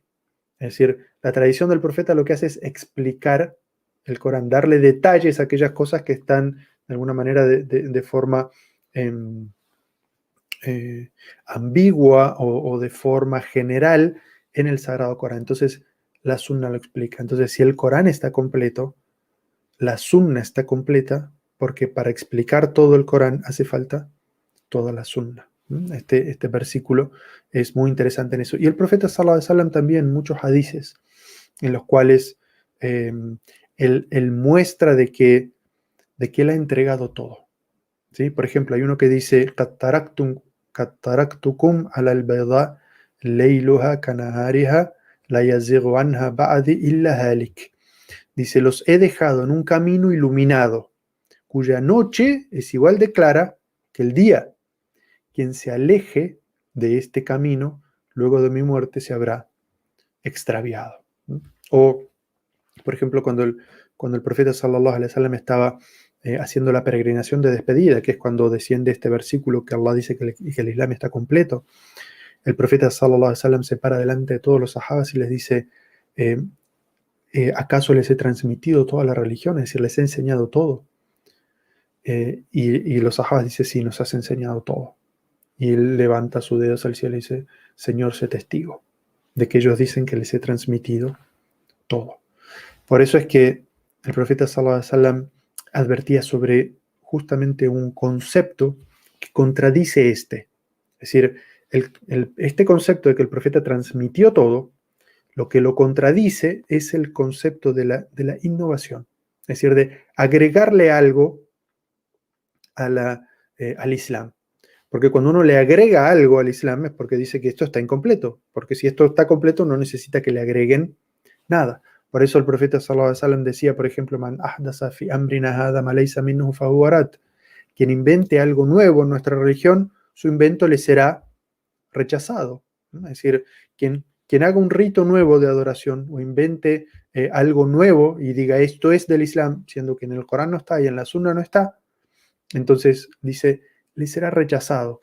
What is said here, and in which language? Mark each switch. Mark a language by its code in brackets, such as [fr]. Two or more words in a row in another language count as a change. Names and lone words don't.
[es] Es decir, la tradición del profeta lo que hace es explicar el Corán, darle detalles a aquellas cosas que están de alguna manera de forma ambigua o de forma general en el Sagrado Corán. Entonces, la Sunna lo explica. Entonces, si el Corán está completo, la Sunna está completa, porque para explicar todo el Corán hace falta toda la Sunna. Este versículo es muy interesante en eso. Y el profeta [ar] صلى الله عليه وسلم [es] también, muchos hadices en los cuales él muestra de que él ha entregado todo. ¿Sí? Por ejemplo, hay uno que dice: [ar] قَدْ تَرَكْتُكُمْ عَلَى الْبَيْضَاءِ لَيْلُهَا كَنَهَارِهَا لَا يَزِيغُ عَنْهَا بَعْدِي إِلَّا هَالِكٌ. [es] Dice: los he dejado en un camino iluminado, cuya noche es igual de clara que el día. Quien se aleje de este camino, luego de mi muerte, se habrá extraviado. O, por ejemplo, cuando el profeta [ar] صلى الله عليه وسلم [es] estaba haciendo la peregrinación de despedida, que es cuando desciende este versículo que Allah dice que el Islam está completo, el profeta [ar] صلى الله عليه وسلم [es] se para delante de todos los sahabas y les dice: ¿acaso les he transmitido toda la religión? Es decir, les he enseñado todo. Y los sahabas dicen: sí, nos has enseñado todo. Y él levanta sus dedos al cielo y dice: Señor, sé testigo de que ellos dicen que les he transmitido todo. Por eso es que el profeta [ar] صلى الله عليه وسلم [es] advertía sobre justamente un concepto que contradice este. Es decir, este concepto de que el profeta transmitió todo, lo que lo contradice es el concepto de la innovación. Es decir, de agregarle algo al Islam. Porque cuando uno le agrega algo al Islam es porque dice que esto está incompleto, porque si esto está completo no necesita que le agreguen nada. Por eso el profeta [ar] صلى الله عليه وسلم [es] decía, por ejemplo, [ar] من أحدث في أمرنا هذا ما ليس منه فهو رد. [es] Quien invente algo nuevo en nuestra religión, su invento le será rechazado, ¿no? Es decir, quien haga un rito nuevo de adoración o invente algo nuevo y diga esto es del Islam, siendo que en el Corán no está y en la Sunna no está, entonces dice, le será rechazado.